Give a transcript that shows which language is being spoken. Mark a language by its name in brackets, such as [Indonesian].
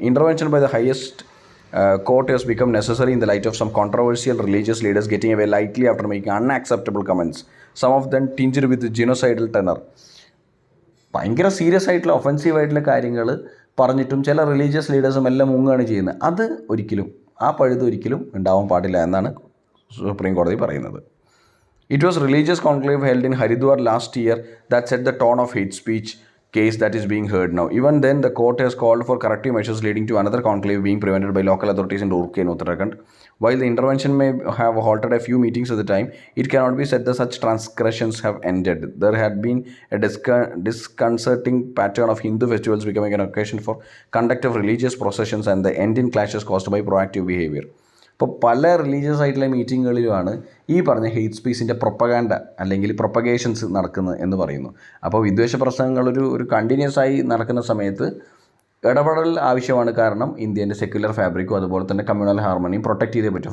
[English] Intervention by the highest court has become necessary in the light of some controversial religious leaders getting away lightly after making unacceptable comments, some of them tinged with genocidal tenor. [Malayalam] ഭയങ്കര serious ആയിട്ടുള്ള offensive ആയിട്ടുള്ള കാര്യങ്ങൾ പറഞ്ഞിട്ടും ചില religious ലീഡേഴ്സും എല്ലാം മുങ്ങുകയാണ് ചെയ്യുന്നത്. അത് ഒരിക്കലും, ആ പഴുത് ഒരിക്കലും ഉണ്ടാവാൻ പാടില്ല എന്നാണ് സുപ്രീം കോടതി പറയുന്നത്. [English] It was religious conclave held in Haridwar last year that set the tone of hate speech case that is being heard now. Even then, the court has called for corrective measures leading to another conclave being prevented by local authorities in Roorkee and Uttarakhand. While the intervention may have halted a few meetings at the time, it cannot be said that such transgressions have ended. There had been a disconcerting pattern of Hindu festivals becoming an occasion for conduct of religious processions and the end in clashes caused by proactive behavior. [Malayalam] ഇപ്പോൾ പല religious ആയിട്ടുള്ള മീറ്റിങ്ങുകളിലുമാണ് ഈ പറഞ്ഞ hate സ്പീച്ചിൻ്റെ propaganda അല്ലെങ്കിൽ പ്രൊപ്പഗേഷൻസ് നടക്കുന്നത് എന്ന് പറയുന്നു. അപ്പോൾ വിദ്വേഷ പ്രസംഗങ്ങൾ ഒരു കണ്ടിന്യൂസ് ആയി നടക്കുന്ന സമയത്ത് ഇടപെടൽ ആവശ്യമാണ്. കാരണം ഇന്ത്യൻ്റെ സെക്യുലർ ഫാബ്രിക്കും അതുപോലെ തന്നെ കമ്മ്യൂണൽ ഹാർമണിയും പ്രൊട്ടക്റ്റ് ചെയ്തേ പറ്റും.